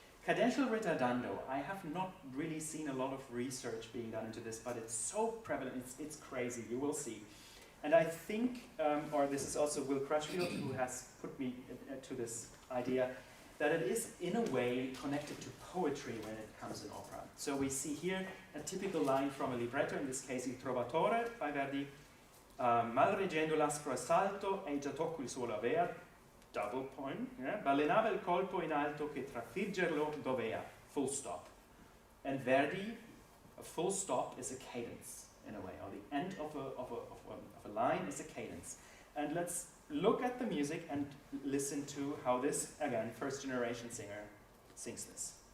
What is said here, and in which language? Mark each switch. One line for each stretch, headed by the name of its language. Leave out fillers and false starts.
English: Cadential ritardando, I have not really seen a lot of research being done into this, but it's so prevalent, it's crazy, you will see. And I think, or this is also Will Crutchfield who has put me to this idea, that it is in a way connected to poetry when it comes in opera. So we see here a typical line from a libretto, in this case Il Trovatore by Verdi,
Italian: mal reggendo l'aspro assalto e già tocco il suolo aver,
English: double point,
Italian: balenava il colpo in alto che trafiggerlo dovea,
English: full stop. And Verdi, a full stop is a cadence in a way, or the end of a line is a cadence. And let's look at the music and listen to how this, again, first generation singer sings this.